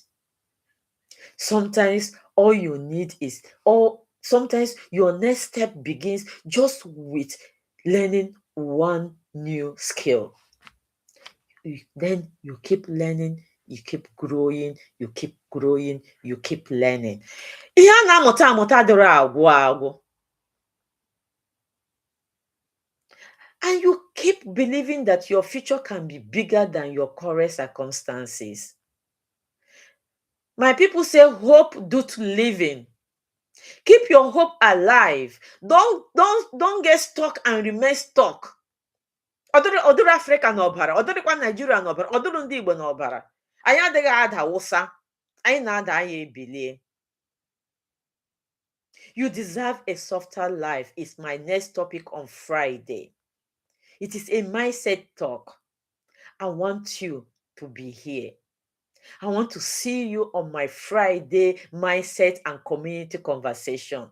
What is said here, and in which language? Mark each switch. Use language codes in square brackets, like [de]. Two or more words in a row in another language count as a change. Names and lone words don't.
[en] Sometimes all you need is, sometimes your next step begins just with learning one new skill. Then you keep learning, you keep growing, you keep growing, you keep learning. [ig] Ihe a na-amụta dịrị agwụ. [en] And you keep believing that your future can be bigger than your current circumstances. My people say hope doth living. Keep your hope alive. Don't get stuck and remain stuck. [ig] Ọdụrụ Afrịka n'ọbara, ọdụrụkwa Naijiria n'ọbara, ọdụrụ ndị Igbo n'ọbara. Anyị adịghị ada wụsa, anyị na-ada anyị ebilie. [en] You deserve a softer life is my next topic on Friday. It is a mindset talk. I want you to be here. I want to see you on my Friday mindset and community conversation.